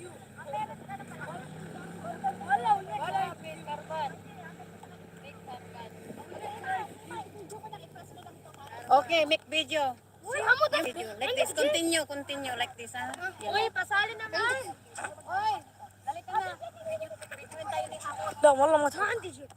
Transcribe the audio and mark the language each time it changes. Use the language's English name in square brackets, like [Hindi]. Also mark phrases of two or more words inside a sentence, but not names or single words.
[English] Okay, make video. Video. Like this, continue like this, ha? [Filipino] Uy, pasali naman. Oy, dali ka na. Videoin tayo ni Ako. [Arabic] لا والله ما عندي شيء.